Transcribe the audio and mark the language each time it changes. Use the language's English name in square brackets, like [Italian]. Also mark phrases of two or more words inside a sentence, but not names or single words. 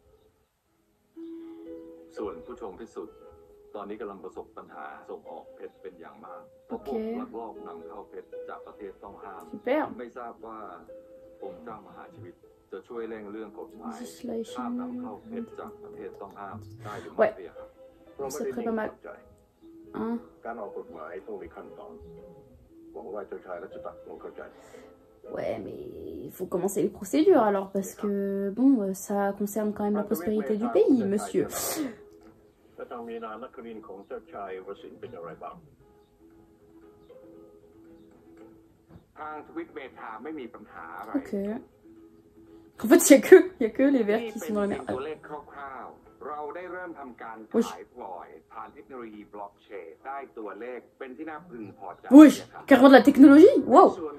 [Thai] ส่วนผู้ชมพิสุทธิ์ตอนนี้กำลังประสบปัญหาส่งออกเพชรเป็นอย่างมากเพราะพวกลักลอบนำเข้าเพชรจากประเทศต้องห้ามไม่ทราบว่าองค์เจ้ามหาชีวิตจะช่วยเร่งเรื่องกฎหมายห้ามนำเข้าเพชรจากประเทศต้องห้ามได้หรือไม่ครับเราไม่ได้นิ่งนอนใจการออกกฎหมายต้องมีขั้นตอนหวังว่าเจ้าชายรัชตะคงเข้าใจ [French] Ouais, mais il faut commencer les procédures alors, parce que, bon, ça concerne quand même la prospérité du pays, monsieur. Ok. En fait, il y a que les verts qui sont dans la mer. Oui, carrément de la technologie. Wow.